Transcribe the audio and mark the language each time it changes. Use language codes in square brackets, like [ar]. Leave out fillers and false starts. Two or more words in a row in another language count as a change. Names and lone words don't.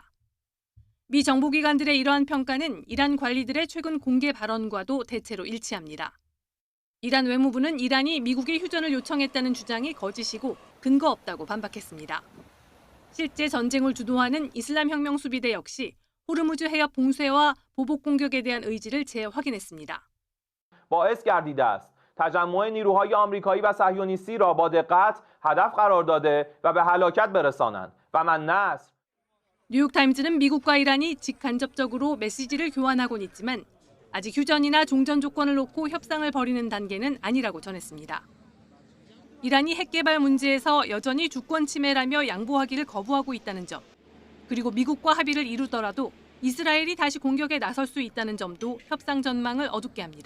[ko] 미 정보기관들의 이러한 평가는 이란 관리들의 최근 공개 발언과도 대체로 일치합니다. 이란 외무부는 이란이 미국의 휴전을 요청했다는 주장이 거짓이고 근거 없다고 반박했습니다. 실제 전쟁을 주도하는 이슬람혁명수비대 역시 호르무즈 해협 봉쇄와 보복 공격에 대한 의지를 재확인했습니다. [fa] باعث گردیده است تجمع نیروهای آمریکایی و صهیونیستی را با دقت هدف قرار داده و به هلاکت برسانند و من نصر [ko] 뉴욕타임즈는 미국과 이란이 직간접적으로 메시지를 교환하곤 있지만 아직 휴전이나 종전 조건을 놓고 협상을 벌이는 단계는 아니라고 전했습니다. 이란이 핵 개발 문제에서 여전히 주권 침해라며 양보하기를 거부하고 있다는 점, 그리고 미국과 합의를 이루더라도 이스라엘이 다시 공격에 나설 수 있다는 점도 협상 전망을 어둡게 합니다.